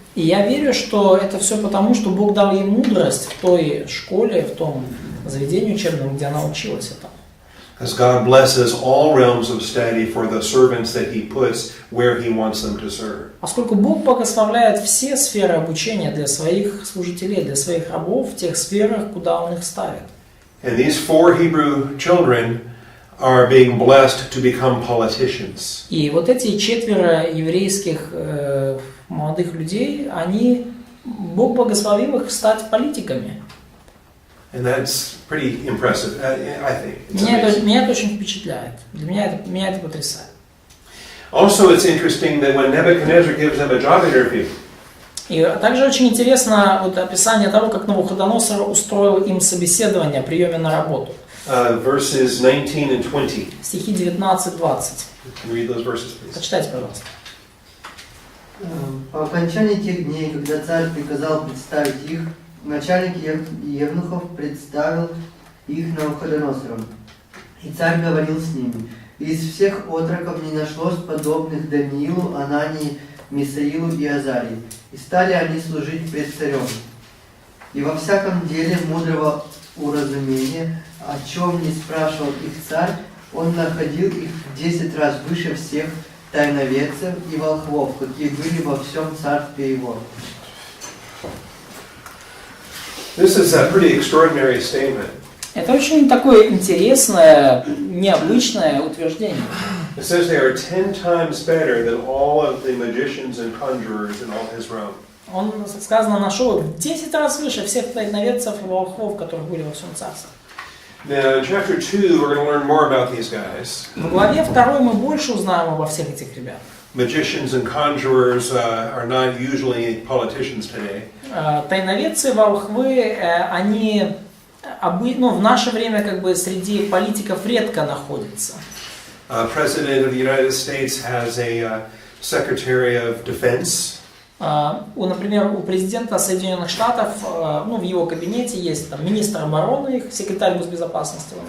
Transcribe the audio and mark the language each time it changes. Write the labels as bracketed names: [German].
[Russian] И я верю, что это все потому, что Бог дал ей мудрость в той школе, в том заведении учебном, где она училась этому. [English] Because God blesses all realms of study for the servants that He puts where He wants them to serve. [Russian] Поскольку Бог благословляет все сферы обучения для своих служителей, для своих рабов в тех сферах, куда Он их ставит. [English] And these 4 Hebrew children are being blessed to become politicians. [Russian] И вот эти 4 еврейских молодых людей, Бог благословил их стать политиками. [English] And that's pretty impressive, I think. It's amazing. [Russian] Меня это очень впечатляет. Меня это потрясает. [English] Also, it's interesting that when Nebuchadnezzar gives them a job interview, [Russian] И также очень интересно вот описание того, как Навуходоносор устроил им собеседование о приеме на работу. [English] verses 19 and 20. [Russian] Стихи 19-20. [English] Can you read those verses, please? [Russian] Почитайте, пожалуйста. По окончании тех дней, когда царь приказал представить их, начальник евнухов представил их Навуходоносору. И царь говорил с ними. Из всех отроков не нашлось подобных Даниилу, Анании, Мисаилу и Азарии. И стали они служить пред царем. И во всяком деле мудрого уразумения, о чем не спрашивал их царь, он находил их в 10 раз выше всех тайноведцев и волхвов, какие были во всем царстве его. [English] This is a pretty extraordinary statement. [Russian] Это очень такое интересное, необычное утверждение. [English] It says they are 10 times better than all of the magicians and conjurers in all his realm. [Russian] Он, сказано, нашел в 10 раз выше всех тайноведцев и волхвов, которые были во всем царстве. [English] Now, in chapter 2, we're going to learn more about these guys. [Russian] В главе 2 мы больше узнаем обо всех этих ребят. [English] Magicians and conjurers are not usually politicians today. [Russian] Тайноведцы, волхвы, они в наше время как бы среди политиков редко находятся. [English] President of the United States has a Secretary of Defense. [Russian] Например, у президента Соединенных Штатов, в его кабинете есть там министр обороны, секретарь госбезопасности.